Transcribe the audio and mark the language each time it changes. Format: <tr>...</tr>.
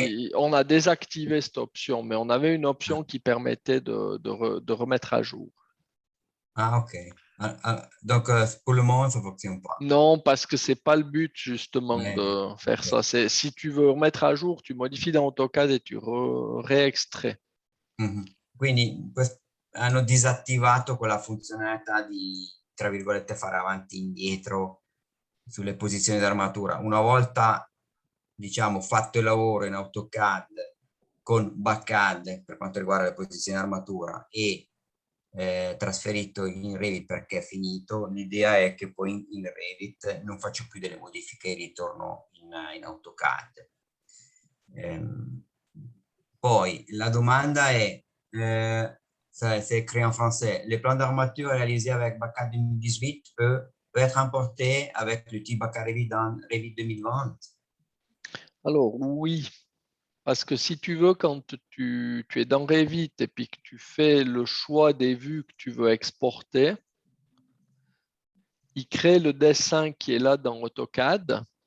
<fr>mais on a désactivé cette option, mais on avait une option qui permettait de remettre à jour. Ah, ok. Donc, pour le moment, ça ne fonctionne pas. Non, parce que c'est pas le but justement Ouais, de faire ok. ça. C'est si tu veux remettre à jour, tu modifies dans AutoCAD et tu réextrais.</fr> <it>Quindi hanno disattivato quella funzionalità di, tra virgolette, fare avanti e indietro sulle posizioni d'armatura. Una volta, diciamo, fatto il lavoro in AutoCAD con BACAD per quanto riguarda le posizioni d'armatura e trasferito in Revit perché è finito, l'idea è che poi in Revit non faccio più delle modifiche e ritorno in AutoCAD.</it> <fr>Poi la domanda è, c'est écrit en français, les plans d'armature réalisés avec BACAD 2018 peut être importé avec l'outil BACAD Revit dans Revit 2020? Alors oui, parce que si tu veux, quand tu es dans Revit et puis que tu fais le choix des vues que tu veux exporter, il crée le dessin qui est là dans AutoCAD.</fr>